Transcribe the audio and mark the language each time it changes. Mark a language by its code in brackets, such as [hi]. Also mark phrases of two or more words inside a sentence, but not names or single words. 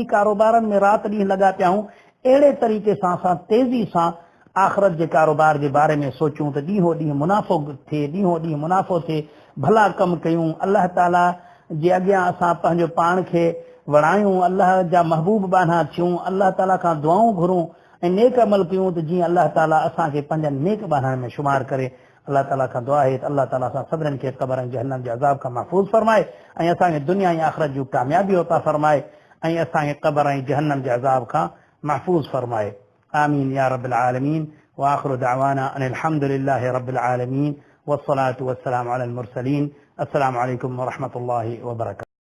[sd] कारोबारनि में राति ॾींहुं लॻा पिया आहियूं अहिड़े तरीक़े सां असां तेज़ी सां आख़िरत जे कारोबार जे बारे में सोचूं त ॾींहों ॾींहुं मुनाफ़ो थिए, भला कमु कयूं, अल्लाह ताला जे अॻियां असां पंहिंजो पाण खे वणायूं, अल्लाह जा महबूब बाना थियूं, अल्लाह ताला खां दुआऊं घुरूं ऐं नेक अमल कयूं त जीअं अल्लाह ताला असांखे पंहिंजनि नेक बाननि में शुमार करे। अल्लाह ताला खां दुआ आहे त अल्लाह ताला असां सभिनीनि खे क़बर ऐं जहन्नम जे अज़ाब खां महफ़ूज़ फ़रमाए ऐं असांखे दुनिया ऐं आख़िरत जूं कामयाबी अता फ़रमाए ऐं असांखे क़बर ऐं जहन्नम जे अज़ाब खां महफ़ूज़ फ़रमाए। [ar] آمين يا رب العالمين. وآخر دعوانا أن الحمد لله رب العالمين والصلاة والسلام على المرسلين. السلام عليكم ورحمة الله وبركاته.